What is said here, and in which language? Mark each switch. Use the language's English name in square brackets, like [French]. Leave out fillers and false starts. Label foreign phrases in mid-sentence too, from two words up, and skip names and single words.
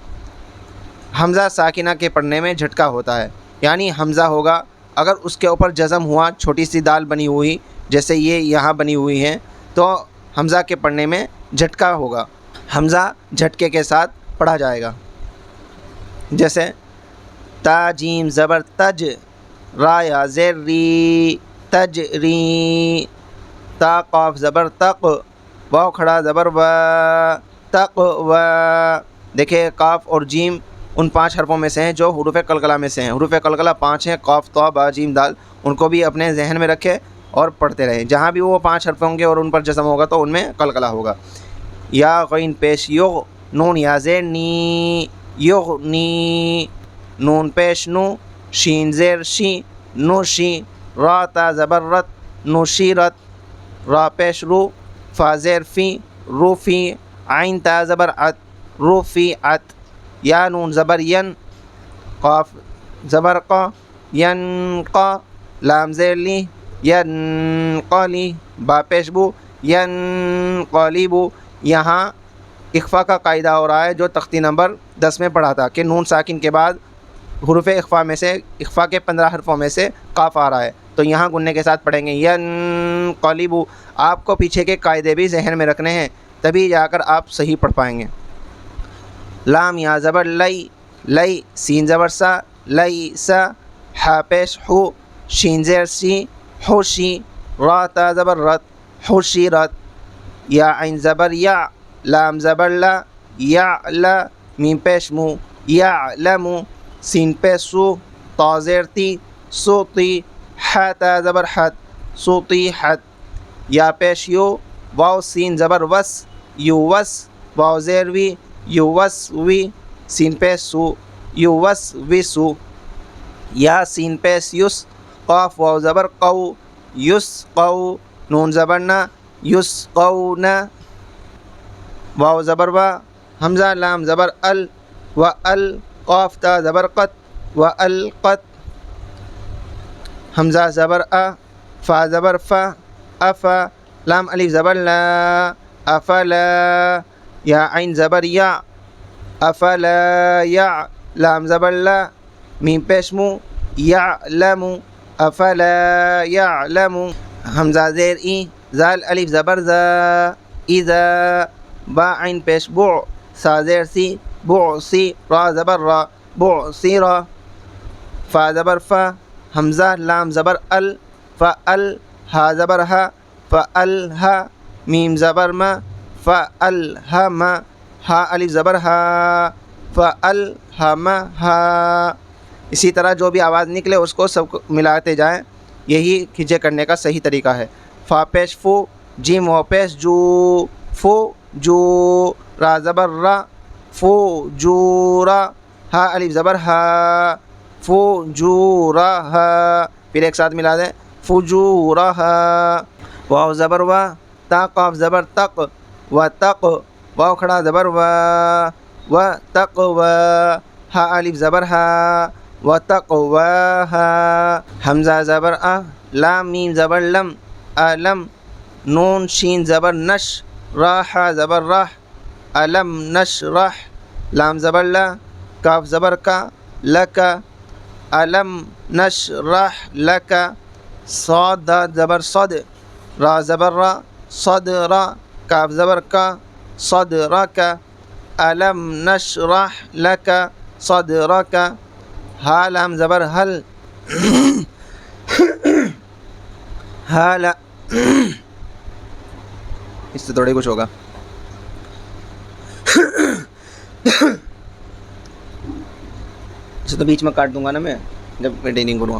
[Urdu] حمزہ ساکنہ کے پڑھنے میں جھٹکا ہوتا ہے، یعنی حمزہ ہوگا، اگر اس کے اوپر جزم ہوا، چھوٹی سی دال بنی ہوئی جیسے یہ یہاں بنی ہوئی ہے، تو حمزہ کے پڑھنے میں جھٹکا ہوگا، حمزہ جھٹکے کے ساتھ پڑھا جائے گا۔ جیسے تا جیم زبر تج، را یا زیر ری، تج ری، تا قاف زبر تق، واو کھڑا زبر و، تق و۔ دیکھیں قاف اور جیم ان 5 حرفوں میں سے ہیں جو حروف قلقلہ میں سے ہیں۔ حروف قلقلہ 5 ہیں، قاف، طا، با، جیم، دال۔ ان کو بھی اپنے ذہن میں رکھے اور پڑھتے رہیں۔ جہاں بھی وہ 5 حرف ہوں گے اور ان پر جزم ہوگا تو ان میں قلقلہ ہوگا۔ یا غین پیش یغ، نون یا زیر نی، یغنی، نون پیش نو، شین زیر شی، نوشی، را تا زبر رت، نوشیرت، را پیش رو، فا زیر فی، روفی، عین تا زبر عت، روفیعت، یا نون زبر ین، قاف زبر قا، ینقا، لام زیر لی، ینقلی، با پیش بو، ینقلبو۔ یہاں اخفا کا قاعدہ ہو رہا ہے جو تختی نمبر 10 میں پڑھا تھا کہ نون ساکن کے بعد حروف اخفا میں سے، اخفا کے 15 حرفوں میں سے قاف آ رہا ہے، تو یہاں گننے کے ساتھ پڑھیں گے ینقلبو۔ آپ کو پیچھے کے قاعدے بھی ذہن میں رکھنے ہیں، تبھی جا کر آپ صحیح پڑھ پائیں گے۔ لام یا زبر لئی، لئی، سین زبر سا، لئی سا، ہا پیش ہو، شین زیر سی، ہوشی، را تا زبر رت، ہوشیرت، یا عین زبر یا، لام زبر لا، یعلا، میم پیش مو، یعلمو، سین پیش سو، تا زیر تی، سوتی، حا تا زبر حت، سوطیحت، یا پیش یو، واو سین زبر وس، یووس، واو زیر وی، یووسوی، سین پیش سو، یووسوسو، یا سین پیش یس، قاف واو زبر قو، یسقو، نون زبر نا، یسقونا، واو زبر وا، حمزہ لام زبر ال، و ال، قاف تا زبر قت، و القت، حمزہ زبر ا، فا زبر فا، افا، لام الف زبر لا، افلا، یا عین زبر یا، افلا یا، لام زبر لا، میم پیش مو، یعلمو، [Arabic] افلا یعلمو، [Urdu] حمزہ زیر ای، زال الف زبر زا، اذا، با عین پیش بع، سا زیر سی، بعسی، را زبر را، بعثرا، فا زبر فا، حمزہ لام زبر ال، فال، ہا زبر ہا، فالہا، میم زبر ما، فالہم، ہا الف زبر ہا، فالہمہا۔ اسی طرح جو بھی آواز نکلے اس کو سب کو ملاتے جائیں، یہی کھینچے کرنے کا صحیح طریقہ ہے۔ فا پیش فو، جیم و پیش جو، فو جو، را زبر را، فجورا، ہا الف زبر ہا، فجورا ہا، پھر ایک ساتھ ملا دیں فجورا ہا، واو زبر وا، تا قاف زبر تق، و تق، واو کھڑا زبر وا، و تقوا، ہا الف زبر ہا، و تقواہا، حمزہ زبر ا، لام میم زبر لم، الم، نون شین زبر نش، راح زبر راح، [Arabic] الم نشرح، [Urdu] لام زبر لا، کاف زبر کا، لک، [Arabic] الم نشرح لک، [Urdu] صاد زبر صد، را زبر را، صدر، کاف زبر کا، صدرک، [Arabic] الم نشرح لک صدرک، [Urdu] ہا لام زبر حل، حال، اس سے تھوڑے کچھ ہوگا، اسے تو بیچ میں کاٹ دوں گا نا میں جب میٹنگ کروں گا.